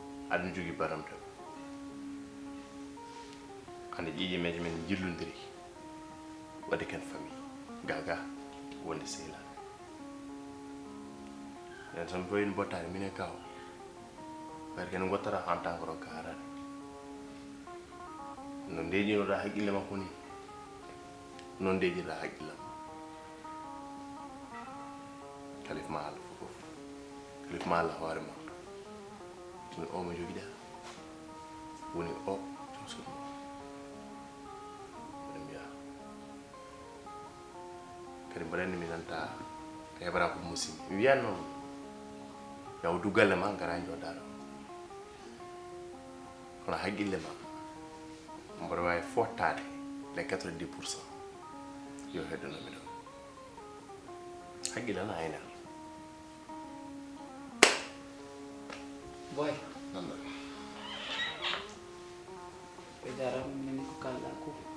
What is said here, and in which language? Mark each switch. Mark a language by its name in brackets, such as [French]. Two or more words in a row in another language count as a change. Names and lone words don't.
[Fula] Aɗa jogui baram tan. Hande ƴiƴe men men jillodiri. Wadde ken famille. Gaga wonde sehilade. Nden tan boyni bottare min e kaw. Wadde ken gottata [French] en tant que [Fula] rokka arade. No ndeƴinoɗa haqqille makko ni. Non ndeƴinoɗa haqqille am. Kalif ma Allah fof. Kalif ma Allah hoore ma. Min o mo joguiɗa. Woni o jom suudu ma. Mbiɗa mbiya. Kadi mbaɗa anndi mi nanta heɓata ko musidmi. Mi wiyan noon, yaw du galle ma, ngara jooɗa ɗo. Kono haqqille ma, mbaɗa wawi fottade [French] les quatre-vingt-dix pour cent. [Fula] Yo heddanomi ɗo. Haqqille ana hayna. Boy. Nanda. Ɓe jarama minen ko kalɗa ko.